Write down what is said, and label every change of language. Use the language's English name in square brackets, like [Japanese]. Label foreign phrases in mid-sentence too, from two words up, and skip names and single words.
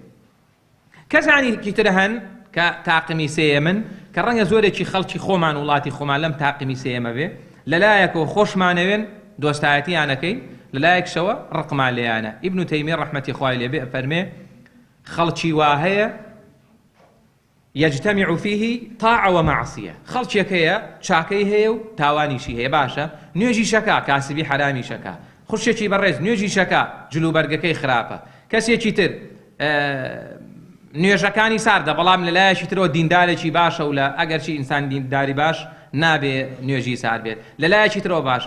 [Central Kurdish] کەسانێکی تر هەن کە تاقمی سێیەمن کە ڕەنگە زۆرێکی خەڵکی خۆمان وڵاتی خۆمان لەم تاقمی سێیەمە بێ لەلایەکەوە خۆشمانەوێن دۆستایەتیانەکەین لەلایەکشەوە ڕقمان لێیانە. ئیبن تەیمیە ڕەحمەتی خوای لێبێ فەرمێ خەڵکی وا هەیە [Arabic] يجتمع فيه طاعة ومعصية [Central Kurdish] خلچێک هەیە چاکەی هەیە و تاوانیشی هەیە باشە نوێژی شەکا کاسبی حرامی شەکا خوشێکی بەڕێز نوێژی شەکا جلوبەرگەکەی خراپە کەسێکی تر نوێژەکانی ساردە بەڵام لەلایەکی ترەوە دیندارێکی باشە و لە ئەگەرچی ئینسان دینداری باش نابێ نوێژی سار بێت لەلایەکی ترەوە باشە.